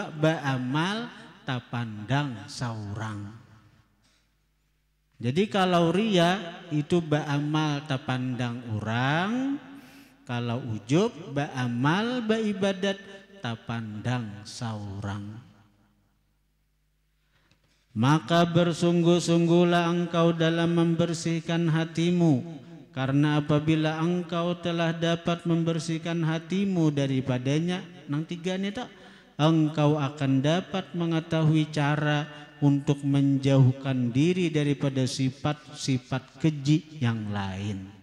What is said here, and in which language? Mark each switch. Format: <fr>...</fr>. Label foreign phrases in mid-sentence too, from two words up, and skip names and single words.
<bjn>Baamal tapandang saurang. Jadi kalau ria itu baamal tapandang orang, kalau ujub baamal baibadat tapandang saurang.</bjn> <ms>Maka bersungguh-sungguhlah engkau dalam membersihkan hatimu, karena apabila engkau telah dapat membersihkan hatimu daripadanya, nang 3 ini tak, engkau akan dapat mengetahui cara untuk menjauhkan diri daripada sifat-sifat keji yang lain.</ms>